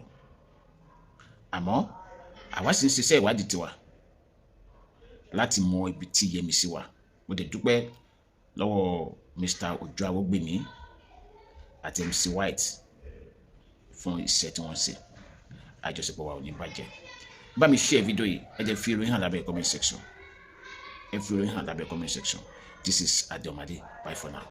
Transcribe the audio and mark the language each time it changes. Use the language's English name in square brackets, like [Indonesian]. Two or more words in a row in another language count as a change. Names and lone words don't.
[Yoruba] Àmọ́ àwa sì ń ṣiṣẹ́ ìwádìí tiwa láti mọ ibi tí Yẹ́misí wà. Mo dẹ̀ dúpẹ́ lọ́wọ́ Mr. Òjó Awógbèmí àti MC White fún iṣẹ́ tí wọ́n ṣe. Àjọṣepọ̀ wa ò ní bàjẹ́. Bá mi share fídíò yìí, ẹ jẹ́ fi ìròyìn hàn lábẹ́ [English] comment section. This is Adeomade. Bye for now.